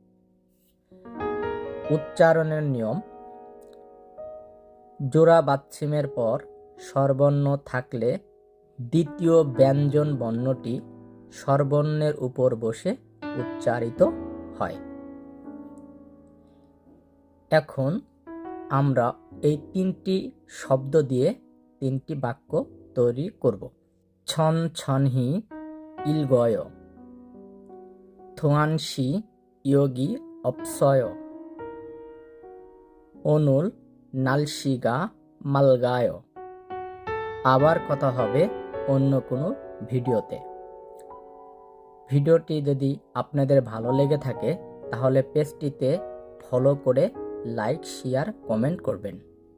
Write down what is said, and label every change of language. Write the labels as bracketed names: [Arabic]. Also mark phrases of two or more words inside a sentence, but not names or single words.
[Bangla] উচ্চারণের নিয়ম: জোড়া বাচ্ছিমের পর স্বরবর্ণ থাকলে দ্বিতীয় ব্যঞ্জন বর্ণটি স্বরবর্ণের উপর বসে উচ্চারিত হয়। এখন আমরা এই 3টি শব্দ দিয়ে 3টি বাক্য তৈরি করব। [Korean] 천 천히 일거요. 동한 씨 여기 없어요. 오늘 날씨가 맑아요. [Bangla] আবার কথা হবে অন্য কোনো ভিডিওতে। ভিডিওটি যদি আপনাদের ভালো লেগে থাকে তাহলে পেজটিতে ফলো করে লাইক, শেয়ার, কমেন্ট করবেন।